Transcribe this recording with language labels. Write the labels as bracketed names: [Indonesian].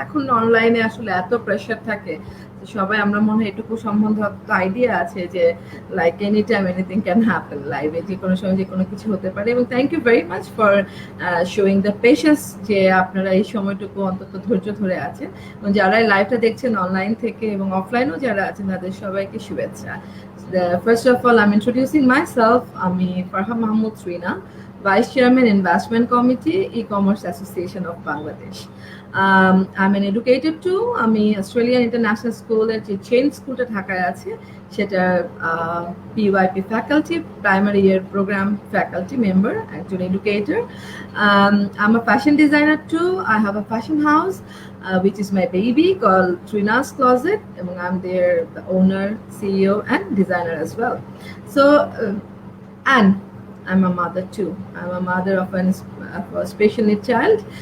[Bangla] এখন অনলাইনে আসলে এত প্রেশার থাকে, সবাই আমরা মনে হয় এটুকু সম্বন্ধে আইডিয়া আছে যে like [English] any time anything can happen, [Bangla] লাইভে যে কোনো সময় যে কোনো কিছু হতে পারে। এবং [English] thank you very much for showing the patience, [Bangla] যে আপনারা এই সময়টুকু অন্তত ধৈর্য ধরে আছেন। এবং যারা লাইভটা দেখছেন অনলাইন থেকে এবং অফলাইনেও যারা আছেন তাদের সবাইকে শুভেচ্ছা। [English] First of all, I'm introducing myself. আমি Farha Mahmud Rina, Vice Chairman Investment Committee, E-Commerce Association of Bangladesh. I'm an educator too. [Bangla] আমি অস্ট্রেলিয়ান ইন্টারন্যাশনাল স্কুলের যে চেইন স্কুলটা ঢাকায় আছে সেটার PYP ফ্যাকাল্টি, প্রাইমারি ইয়ার প্রোগ্রাম ফ্যাকাল্টি মেম্বার, একজন educator. [English] I'm a fashion designer too. I have a fashion house which is my baby called Trina's Closet, and I'm the owner, CEO, and designer as well. So, and I'm a mother too. I'm a mother of a special need child.